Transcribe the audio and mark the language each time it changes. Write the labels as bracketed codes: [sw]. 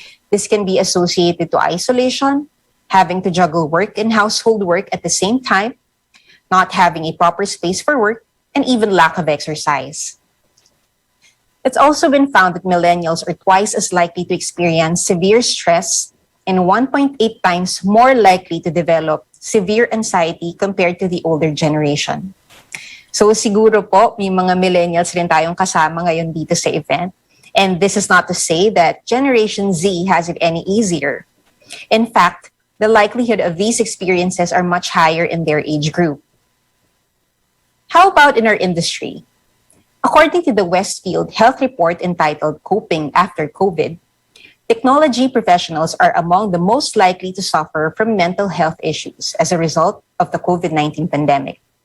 [en] This can be associated to isolation, having to juggle work and household work at the same time, not having a proper space for work, and even lack of exercise. It's also been found that millennials are twice as likely to experience severe stress and 1.8 times more likely to develop severe anxiety compared to the older generation. [tl] So siguro po, may mga millennials rin tayong kasama ngayon dito sa event. [en] And this is not to say that Generation Z has it any easier. In fact, the likelihood of these experiences are much higher in their age group. How about in our industry? According to the Westfield Health Report entitled Coping After COVID, technology professionals are among the most likely to suffer from mental health issues as a result of the COVID-19 pandemic.